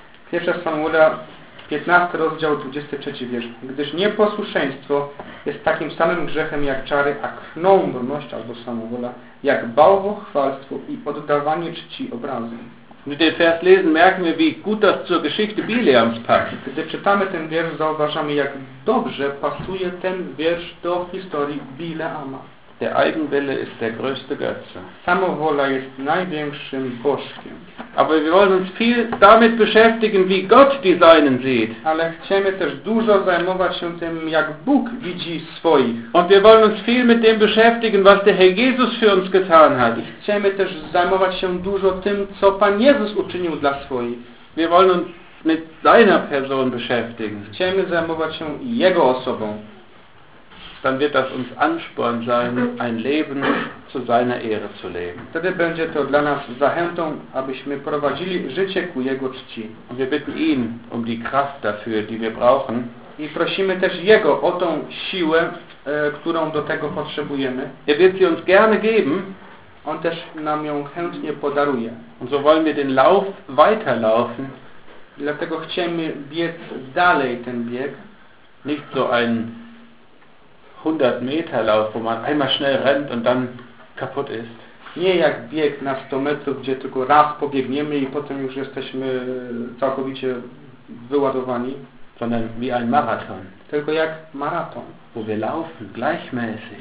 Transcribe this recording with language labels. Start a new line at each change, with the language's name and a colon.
Polish: Pierwsza Samuela, 15 rozdział, 23 wiersz. Gdyż nieposłuszeństwo jest takim samym grzechem jak czary, a krnąbrność albo samowola, jak bałwochwalstwo i oddawanie czci obrazom.
German: Mit dem Vers lesen merken wir, wie gut das zur Geschichte Bileams passt.
Polish: Gdy czytamy ten wiersz, zauważamy, jak dobrze pasuje ten wiersz do historii Bileama.
German: Der Eigenwille ist der größte Götze.
Polish: Samowola jest największym bożkiem.
German: Aber wir wollen uns viel damit beschäftigen, wie Gott die Seinen sieht.
Polish: Ale chcemy też dużo zajmować się tym, jak Bóg widzi swoich.
German: Und wir wollen uns viel mit dem beschäftigen, was der Herr Jesus für uns getan hat.
Polish: I chcemy też zajmować się dużo tym, co Pan Jezus uczynił dla swoich.
German: Wir wollen uns mit seiner Person beschäftigen.
Polish: Chcemy zajmować się Jego osobą.
German: Dann wird das uns Ansporn sein, ein Leben zu seiner Ehre zu leben.
Polish: Wtedy będzie to dla nas zachętą, abyśmy prowadzili życie ku Jego czci.
German: Und wir bitten ihn um die Kraft dafür, die wir brauchen.
Polish: I prosimy też Jego o tą siłę, którą do tego potrzebujemy.
German: Er wird sie uns gerne geben.
Polish: On też nam ją chętnie podaruje.
German: Und so wollen wir den Lauf weiterlaufen.
Polish: Dlatego chcemy biec dalej ten bieg.
German: Nicht so ein 100 Meter Lauf, wo man einmal schnell rennt und dann kaputt ist.
Polish: Nie jak bieg na 100 metrów, gdzie tylko raz pobiegniemy i potem już jesteśmy całkowicie wyładowani.
German: Sondern wie ein Marathon.
Polish: Tylko jak maraton.
German: Wo wir laufen, gleichmäßig.